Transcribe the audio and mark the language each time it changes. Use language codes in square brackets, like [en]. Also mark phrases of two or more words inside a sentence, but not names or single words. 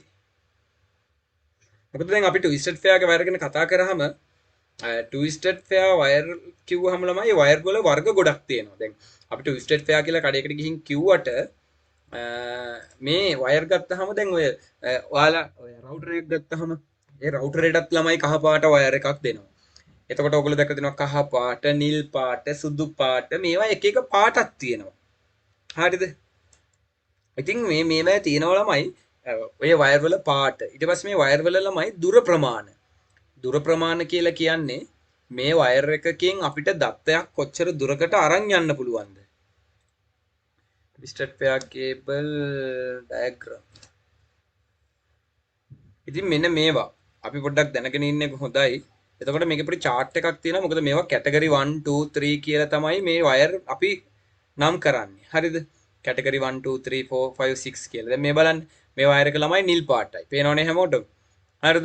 [si] මොකද දැන් අපි [en] twisted fair [si] ගේ වයර් ගැන කතා කරාම [en] twisted fair [si] වයර් කිව්වහම ළමයි වයර් වල වර්ග ගොඩක් තියෙනවා. දැන් අපි [en] twisted fair [si] කියලා කඩේකට ගිහින් කිව්වට මේ වයර් ගත්තාම දැන් ඔය ඔයාලා ඔය රවුටර් එකක් ගත්තාම ඒ රවුටර් එකටත් ළමයි කහ පාට වයර් එකක් දෙනවා. එතකොට ඔයගොල්ලෝ දැක්ක දෙනවා කහ පාට, නිල් පාට, සුදු පාට මේවා එක එක පාටක් තියෙනවා. හරිද? ඉතින් මේවා තියෙනවා ළමයි ඔය වයර් වල පාට. ඊට පස්සේ මේ වයර් වල ළමයි දුර ප්‍රමාණ කියලා කියන්නේ මේ වයර් එකකින් අපිට දත්තයක් කොච්චර දුරකට අරන් යන්න පුළුවන්ද? [en] twisted pair cable diagram. [si] ඉතින් මෙන්න මේවා අපි පොඩ්ඩක් දැනගෙන ඉන්න එක හොඳයි. එතකොට මේකේ පොඩි chart එකක් තියෙනවා. මොකද මේවා category 1 2 3 කියලා තමයි මේ වයර් අපි නම් කරන්නේ. හරිද? category 1 2 3 4 5 6 කියලා. දැන් මේ බලන්න. මේ වයර් එක ළමයි නිල් පාටයි. පේනවනේ හැමෝටම. හරිද?